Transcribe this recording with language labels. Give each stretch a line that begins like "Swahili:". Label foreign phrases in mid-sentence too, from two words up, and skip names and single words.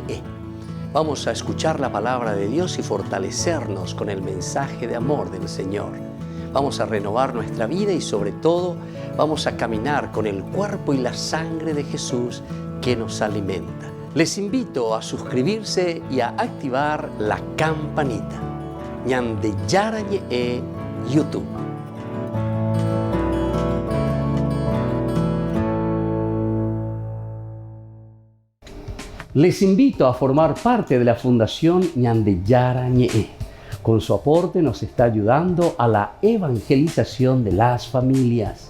Spanish: Vamos a escuchar la palabra de Dios y fortalecernos con el mensaje de amor del Señor. Vamos a renovar nuestra vida y sobre todo vamos a caminar con el cuerpo y la sangre de Jesús que nos alimenta. Les invito a suscribirse y a activar la campanita. Ñande Yarañé e YouTube. Les invito a formar parte de la Fundación Ñande Yarañé. Con su aporte nos está ayudando a la evangelización de las familias.